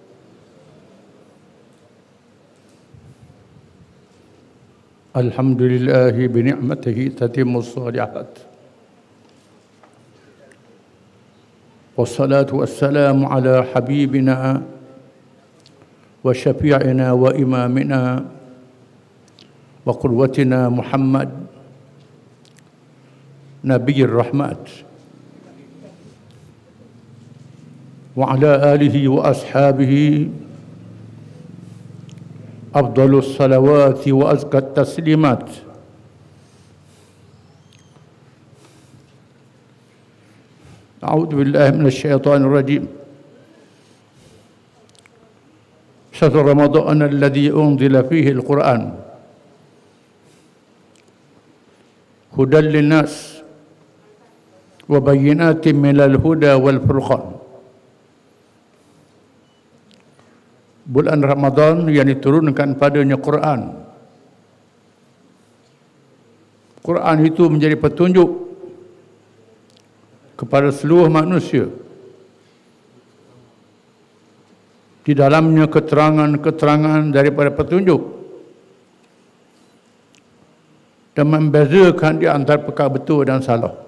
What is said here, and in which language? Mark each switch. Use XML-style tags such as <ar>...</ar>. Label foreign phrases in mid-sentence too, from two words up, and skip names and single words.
<ar>الحمد لله بنعمته تتم الصالحات. والصلاة والسلام على حبيبنا وشفيعنا وإمامنا وقدوتنا محمد نبي الرحمة وعلى آله وأصحابه أفضل الصلوات وأزكى التسليمات. أعوذ بالله من الشيطان الرجيم. شهر رمضان الذي أنزل فيه القرآن هدى للناس وبينات من الهدى والفرقان.</ar> <ms>Bulan Ramadan yang diturunkan padanya Quran. Quran itu menjadi petunjuk kepada seluruh manusia. Di dalamnya keterangan-keterangan daripada petunjuk dan membezakan di antara perkara betul dan salah.</ms>